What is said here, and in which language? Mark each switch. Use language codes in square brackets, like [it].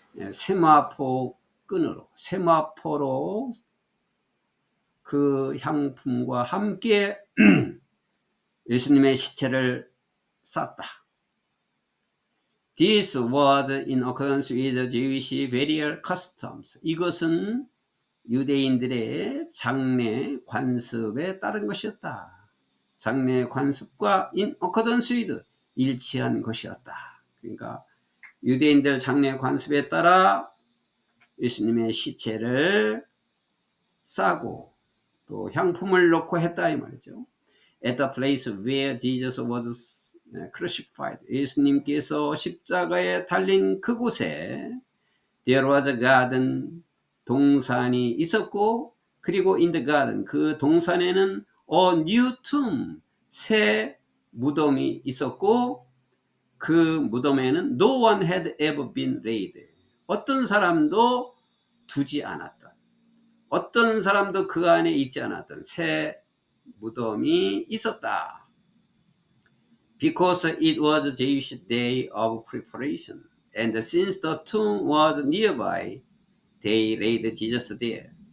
[ko] 세마포 끈으로, 세마포로 그 향품과 함께 예수님의 시체를 쌌다. [en] This was in accordance with the Jewish burial customs. [ko] 이것은 유대인들의 장례 관습에 따른 것이었다. 장례 관습과 [en] in accordance with, [ko] 일치한 것이었다. 그러니까 유대인들 장례 관습에 따라 예수님의 시체를 싸고 또 향품을 넣고 했다 이 말이죠. [en] At the place where Jesus was crucified, [ko] 예수님께서 십자가에 달린 그곳에 [en] there was a garden, [ko] 동산이 있었고, 그리고 [en] in the garden, [ko] 그 동산에는 [en] a new tomb, [ko] 새 무덤이 있었고, 그 무덤에는 [en] no one had ever been laid, [ko] 어떤 사람도 두지 않았던, 어떤 사람도 그 안에 있지 않았던 새 무덤이 있었다. [en] Because it was a Jewish day of preparation, and since the tomb was nearby, they laid Jesus there.